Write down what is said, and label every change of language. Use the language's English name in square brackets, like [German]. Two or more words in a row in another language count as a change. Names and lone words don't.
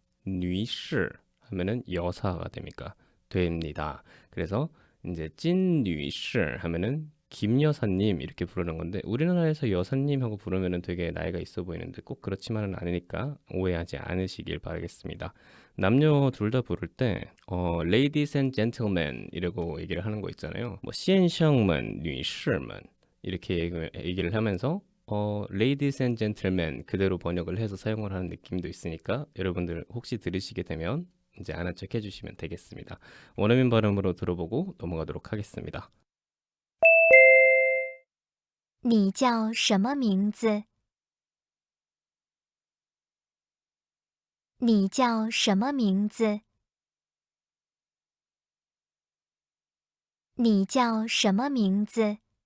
[Korean] 女士 하면은 여사가 됩니다. 그래서 이제 찐女士 하면은 김 여사님 이렇게 부르는 건데 우리나라에서 여사님하고 부르면은 되게 나이가 있어 보이는데 꼭 그렇지만은 않으니까 오해하지 않으시길 바라겠습니다. 남녀 둘 다 부를 때 [English] ladies and gentlemen [Korean] 이라고 얘기를 하는 거 있잖아요. 뭐 [Chinese] 先生们, 女士们 [Korean] 이렇게 얘기를 하면서 [English] ladies and gentlemen [Korean] 그대로 번역을 해서 사용을 하는 느낌도 있으니까 여러분들 혹시 들으시게 되면 이제 아는 척 해주시면 되겠습니다. 원어민 발음으로 들어보고 넘어가도록 하겠습니다. [Chinese] 你叫什么名字？你叫什么名字？你叫什么名字？